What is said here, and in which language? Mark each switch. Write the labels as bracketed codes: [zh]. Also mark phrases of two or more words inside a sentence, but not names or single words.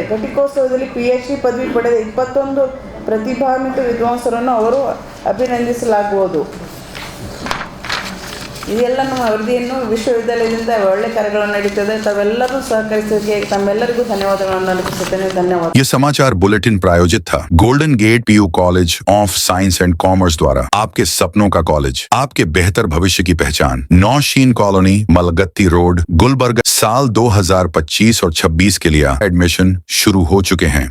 [kn] ಘಟಿಕೋತ್ಸವದಲ್ಲಿ PhD ಪದವಿ ಪಡೆದ 21 ಪ್ರತಿಭಾನ್ವಿತ ವಿದ್ವಾಂಸರನ್ನು ಅವರು ಅಭಿನಂದಿಸಲಾಗುವುದು. ಇದೆಲ್ಲ ನಮ್ಮ ವರದಿಯನ್ನು ವಿಶ್ವವಿದ್ಯಾಲಯದಿಂದ ಒಳ್ಳೆ ಕಾರ್ಯಗಳನ್ನು ನಡೀತದೆ. ತಾವೆಲ್ಲರೂ ಸಹಕರಿಸಿದ್ದಕ್ಕೆ ತಮ್ಮೆಲ್ಲರಿಗೂ ಧನ್ಯವಾದಗಳನ್ನು ಅರ್ಪಿಸುತ್ತೇನೆ. ಧನ್ಯವಾದ. [hi] ये समाचार बुलेटिन प्रायोजित था गोल्डन गेट PU कॉलेज ऑफ साइंस एंड कॉमर्स द्वारा। आपके सपनों का कॉलेज, आपके बेहतर भविष्य की पहचान। नौशीन कॉलोनी, मलगत्ती रोड, गुलबर्गा। साल 2025 और 26 के लिए एडमिशन शुरू हो चुके हैं।